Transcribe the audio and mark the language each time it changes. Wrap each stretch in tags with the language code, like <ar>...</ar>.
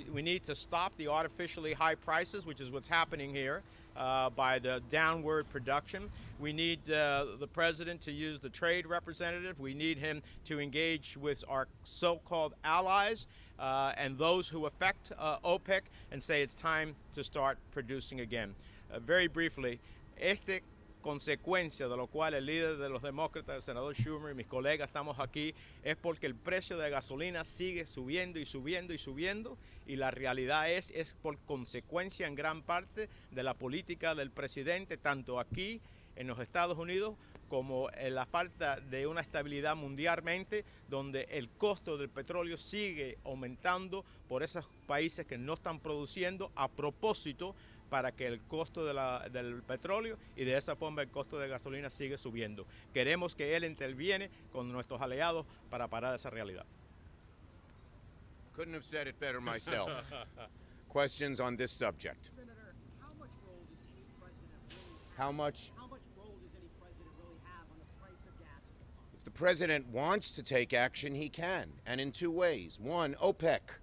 <en>We need to stop the artificially high prices, which is what's happening here by the downward production. We need the president to use the trade representative. We need him to engage with our so-called allies and those who affect OPEC and say it's time to start producing again. Very briefly,</en> <es>consecuencia de lo cual el líder de los demócratas, el senador Schumer y mis colegas estamos aquí, es porque el precio de gasolina sigue subiendo y subiendo y subiendo, y la realidad es por consecuencia en gran parte de la política del presidente, tanto aquí en los Estados Unidos como en la falta de una estabilidad mundialmente, donde el costo del petróleo sigue aumentando por esos países que no están produciendo a propósito para que el costo del petróleo y de esa forma el costo de gasolina sigue subiendo. Queremos que él interviene con nuestros aliados para parar esa realidad.</es> <en>Couldn't have said it better myself. Questions on this subject? Senator, how much role does any president really have? How much? How much role does any president really have on the price of gas at the pump? If the president wants to take action, he can, and in two ways. One, OPEC.</en>